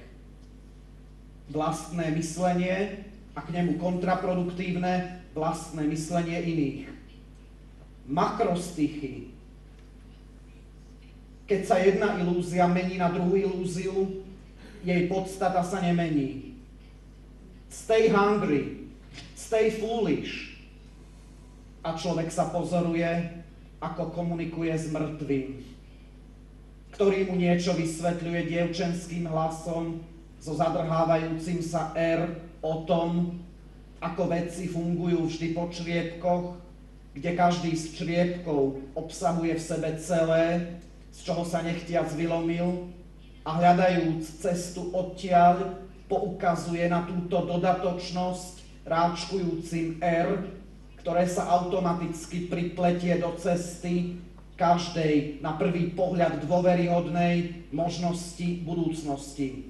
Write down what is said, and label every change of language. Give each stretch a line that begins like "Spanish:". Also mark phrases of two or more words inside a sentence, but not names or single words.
Slovak: Vlastné myslenie a k nemu kontraproduktívne vlastné myslenie iných. Makrostichy. Keď sa jedna ilúzia mení na druhú ilúziu, jej podstata sa nemení.
English: Stay hungry, stay foolish.
Slovak: A človek sa pozoruje, ako komunikuje s mŕtvým, ktorý mu niečo vysvetľuje dievčenským hlasom so zadrhávajúcim sa R o tom, ako veci fungujú vždy po čriepkoch, kde každý z čriepkov obsahuje v sebe celé, z čoho sa nechtiac vylomil, a hľadajúc cestu odtiaľ poukazuje na túto dodatočnosť ráčkujúcim R, ktoré sa automaticky pripletie do cesty každej na prvý pohľad dôveryhodnej možnosti budúcnosti.